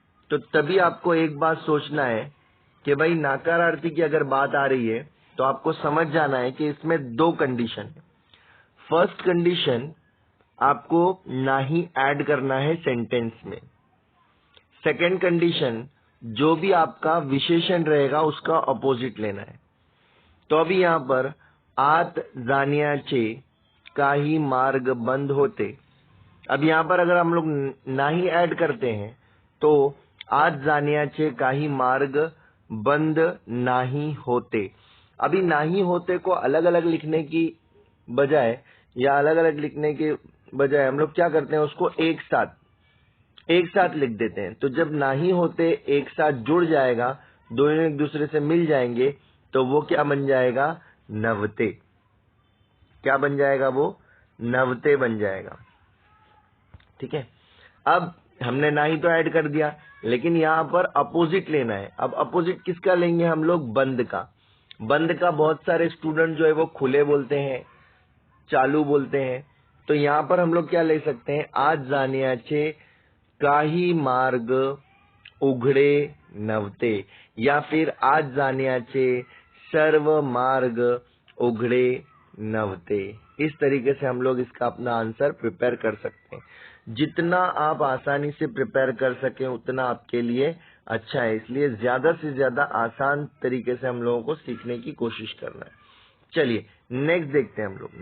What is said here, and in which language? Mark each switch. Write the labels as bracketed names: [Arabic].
[Hindi] तो तभी आपको एक बात सोचना है कि भाई नाकारार्थी की अगर बात आ रही है तो आपको समझ जाना है कि इसमें 2 कंडीशन है। फर्स्ट कंडीशन, आपको ना ही ऐड करना है सेंटेंस में। सेकंड कंडीशन, जो भी आपका विशेषण रहेगा उसका अपोजिट लेना है। तो अभी यहाँ पर [Marathi] आत जाण्याचे काही मार्ग बंद होते। [Hindi] अब यहाँ पर अगर हम लोग नाही ऐड करते हैं तो [Marathi] आत जाण्याचे काही मार्ग बंद [Hindi] नहीं होते। अभी नहीं होते को अलग अलग लिखने की बजाय या अलग अलग लिखने के बजाय हम लोग क्या करते हैं, उसको एक साथ लिख देते हैं। तो जब नहीं होते एक साथ जुड़ जाएगा, दोनों एक दूसरे से मिल जाएंगे, तो वो क्या बन जाएगा? नवते। क्या बन जाएगा? वो नवते बन जाएगा। ठीक है, अब हमने ना ही तो ऐड कर दिया, लेकिन यहाँ पर अपोजिट लेना है। अब अपोजिट किसका लेंगे हम लोग? बंद का। बंद का बहुत सारे स्टूडेंट जो है वो खुले बोलते हैं, चालू बोलते हैं। तो यहाँ पर हम लोग क्या ले सकते हैं? [Marathi] आज जाण्याचे काही मार्ग उघडे नव्हते, [Hindi] या फिर [Marathi] आज जाण्याचे सर्व मार्ग उघड़े नवते। [Hindi] इस तरीके से हम लोग इसका अपना आंसर प्रिपेयर कर सकते हैं। जितना आप आसानी से प्रिपेयर कर सकें उतना आपके लिए अच्छा है, इसलिए ज्यादा से ज्यादा आसान तरीके से हम लोगों को सीखने की कोशिश करना है। चलिए नेक्स्ट देखते हैं हम लोग।